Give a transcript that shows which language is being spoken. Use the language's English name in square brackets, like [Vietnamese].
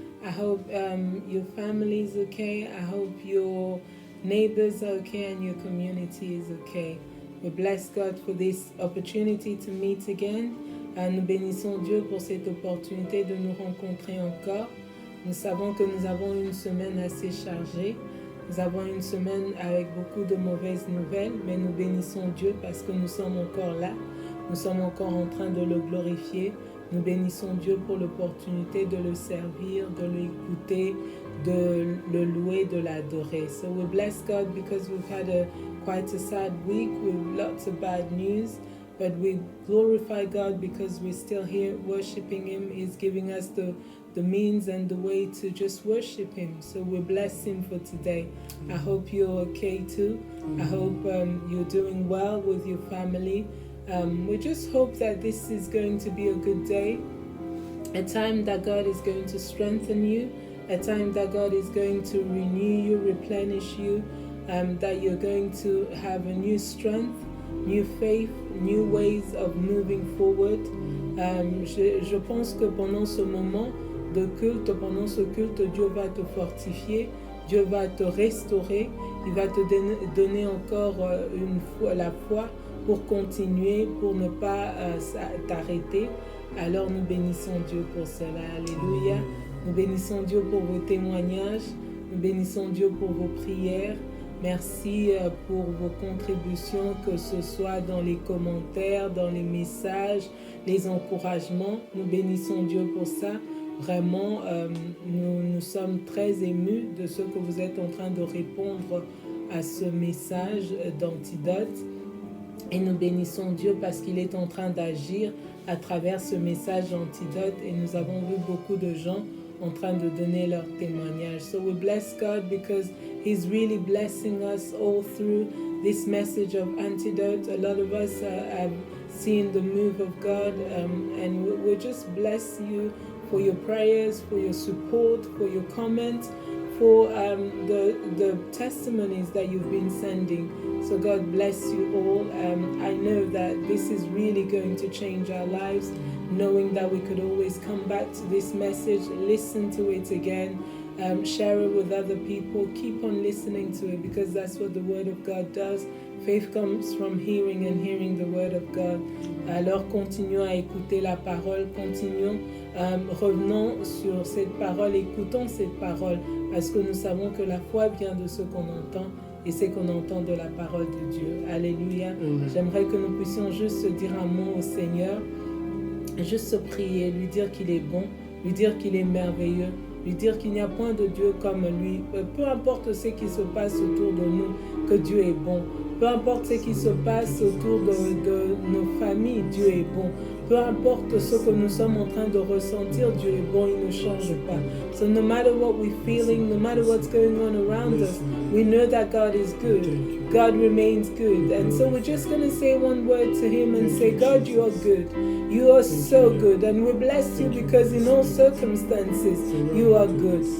[English] I hope your family is okay. I hope your neighbors are okay and your community is okay. We bless God for this opportunity to meet again. [French] Nous bénissons Dieu pour cette opportunité de nous rencontrer encore. Nous savons que nous avons une semaine assez chargée. Nous avons une semaine avec beaucoup de mauvaises nouvelles, mais nous bénissons Dieu parce que nous sommes encore là. Nous sommes encore en train de le glorifier. Nous bénissons Dieu pour l'opportunité de le servir, de l'écouter, de le louer, de l'adorer. [English] So we bless God because we've had quite a sad week with lots of bad news. But we glorify God because we're still here worshiping Him. He's giving us the means and the way to just worship Him. So we bless Him for today. I hope you're okay too. I hope you're doing well with your family. We just hope that this is going to be a good day, a time that God is going to strengthen you, a time that God is going to renew you, replenish you, that you're going to have a new strength, new faith, new ways of moving forward. [French] Je pense que pendant ce moment de culte, pendant ce culte, Dieu va te fortifier, Dieu va te restaurer, il va te donner encore la foi pour continuer, pour ne pas t'arrêter. Alors nous bénissons Dieu pour cela. Alléluia. Nous bénissons Dieu pour vos témoignages. Nous bénissons Dieu pour vos prières. Merci pour vos contributions, que ce soit dans les commentaires, dans les messages, les encouragements. Nous bénissons Dieu pour ça. Vraiment, nous sommes très émus de ce que vous êtes en train de répondre à ce message d'Antidote. Et nous bénissons Dieu parce qu'il est en train d'agir à travers ce message d'Antidote. Et nous avons vu beaucoup de gens en train de donner leur témoignage. [English] So we bless God because He's really blessing us all through this message of Antidote. A lot of us have seen the move of God, and we just bless you for your prayers, for your support, for your comments, for the testimonies that you've been sending. So God bless you all. I know that this is really going to change our lives, knowing that we could always come back to this message, listen to it again, share it with other people, keep on listening to it because that's what the Word of God does. Faith comes from hearing and hearing the Word of God. [French] Alors continuons à écouter la parole, continuons, revenons sur cette parole, écoutons cette parole parce que nous savons que la foi vient de ce qu'on entend. Et c'est qu'on entend de la parole de Dieu. Alléluia. J'aimerais que nous puissions juste se dire un mot au Seigneur, juste se prier, lui dire qu'il est bon, lui dire qu'il est merveilleux, lui dire qu'il n'y a point de Dieu comme lui. Peu importe ce qui se passe autour de nous, que Dieu est bon. Peu importe ce qui se passe autour de nos familles, Dieu est bon. Peu importe ce que nous sommes en train de ressentir, Dieu est bon, il ne change pas. [English] So no matter what we're feeling, no matter what's going on around us, we know that God is good. God remains good. And so we're just going to say one word to Him and say, God, you are good. You are so good. And we bless you because in all circumstances, you are good.